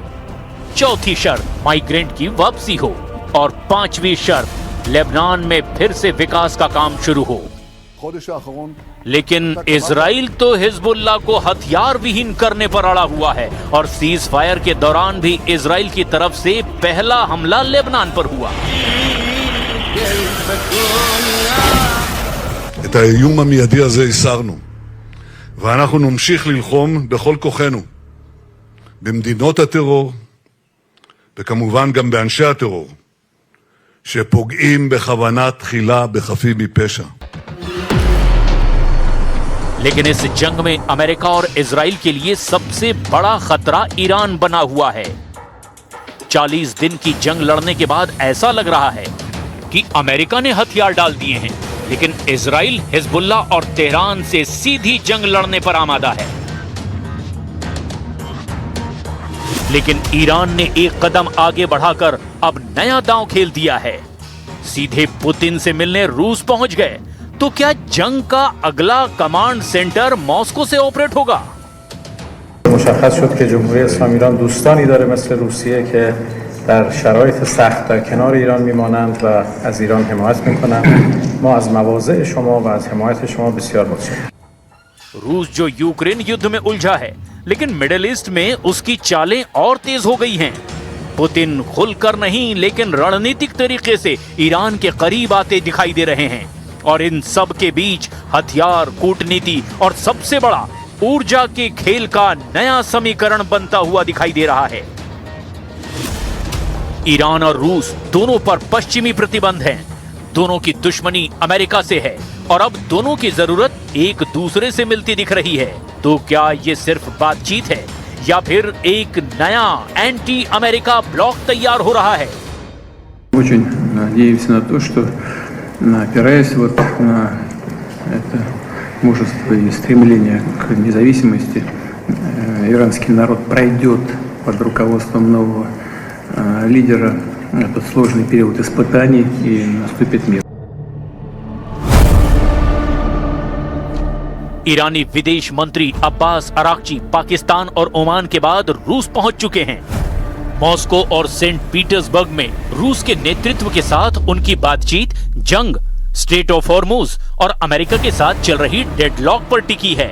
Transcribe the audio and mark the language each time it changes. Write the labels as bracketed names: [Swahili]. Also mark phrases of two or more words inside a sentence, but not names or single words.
[Hindi] चौथी शर्त, माइग्रेंट की वापसी हो। और 5वीं शर्त, लेबनान में फिर से विकास का काम शुरू हो। लेकिन इजराइल तो हिजबुल्लाह को हथियार विहीन करने पर अड़ा हुआ है और सीज फायर के दौरान भी इजराइल की तरफ से पहला हमला लेबनान पर हुआ। [Hebrew] את האיום המיידי הזה הסרנו, ואנחנו נמשיך ללחום בכל כוחנו במדינות הטרור וכמובן גם באנשי הטרור שפוגעים בכוונה תחילה בחפים מפשע. [Hindi] लेकिन इस जंग में अमेरिका और इजराइल के लिए सबसे बड़ा खतरा ईरान बना हुआ है। 40 दिन की जंग लड़ने के बाद ऐसा लग रहा है कि अमेरिका ने हथियार डाल दिए हैं, लेकिन इजराइल, हिजबुल्लाह और तेहरान से सीधी जंग लड़ने पर आमादा है। लेकिन ईरान ने एक कदम आगे बढ़ाकर अब नया दांव खेल दिया है। सीधे पुतिन से मिलने रूस पहुंच गए। तो क्या जंग का अगला [English] command center [Hindi] मॉस्को से ऑपरेट होगा? [Persian] مشخص شد که جمهوری اسلامی ایران دوستانی داره مثل روسیه که در شرایط سخت در کنار ایران میمانند و از ایران حمایت میکنند. ما از مواضع شما و از حمایت شما بسیار متشکرم. [Hindi] रूस जो यूक्रेन युद्ध में उलझा है, लेकिन मिडिल ईस्ट में उसकी चालें और तेज हो गई हैं। पुतिन खुलकर नहीं लेकिन रणनीतिक तरीके से ईरान के करीब आते दिखाई दे रहे हैं और इन सब के बीच हथियार, कूटनीति और सबसे बड़ा ऊर्जा के खेल का नया समीकरण बनता हुआ दिखाई दे रहा है। ईरान और रूस दोनों पर पश्चिमी प्रतिबंध हैं। दोनों की दुश्मनी अमेरिका से है और अब दोनों की जरूरत एक दूसरे से मिलती दिख रही है। तो क्या ये सिर्फ बातचीत है या फिर एक नया एंटी अमेरिका ब्लॉक तैयार हो रहा है? [Russian] Очень надеемся на то, что опираясь вот на это мужество и стремление к независимости, иранский народ пройдет под руководством нового лидера этот сложный период испытаний и наступит мир. [Hindi] ईरानी विदेश मंत्री अब्बास अराक्ची पाकिस्तान और ओमान के बाद रूस पहुंच चुके हैं। मॉस्को और सेंट पीटर्सबर्ग में रूस के नेतृत्व के साथ उनकी बातचीत जंग, स्ट्रेट ऑफ हॉर्मुज और अमेरिका के साथ चल रही डेडलॉक पर टिकी है।